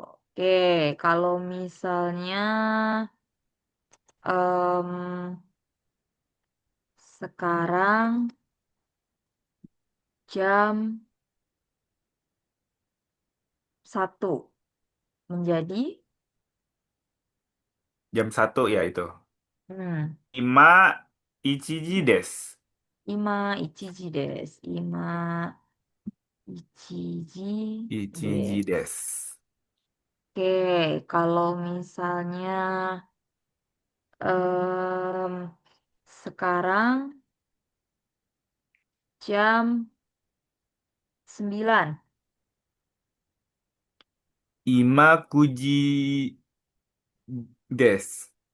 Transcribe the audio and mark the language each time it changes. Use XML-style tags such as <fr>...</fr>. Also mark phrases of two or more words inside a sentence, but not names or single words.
<id>Oke, kalau misalnya em, sekarang jam 1 menjadi Jam 1 ya itu. hmm,</id> <ja>今一時です. 今一時です. 今一時 Ichiji desu. des.</ja> <id>Oke, kalau misalnya em, sekarang jam 9.</id> <ja>今九時です.</ja>